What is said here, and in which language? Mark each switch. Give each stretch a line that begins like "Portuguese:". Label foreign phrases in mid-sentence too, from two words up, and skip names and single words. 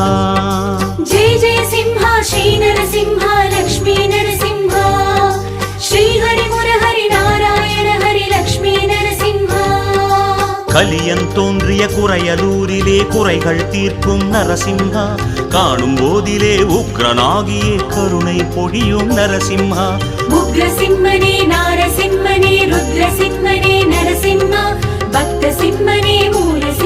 Sanskrit: జయ జయ సింహ శ్రీ నరసింహ లక్ష్మీ నరసింహ శ్రీహరి మురహరి నారాయణ హరి లక్ష్మీ నరసింహ
Tamil: கலியன் தோன்றிய குறையலூரிலே குறைகள் தீர்க்கும் நரசிம்ஹா காணும் போதிலே உக்ரனாகியே கருணை பொழியும் நரசிம்ஹா உக்ரசிம்மனே நாரசிம்மனே ருத்ரசிம்மனே நரசிம்ம பக்த சிம்மனே மூல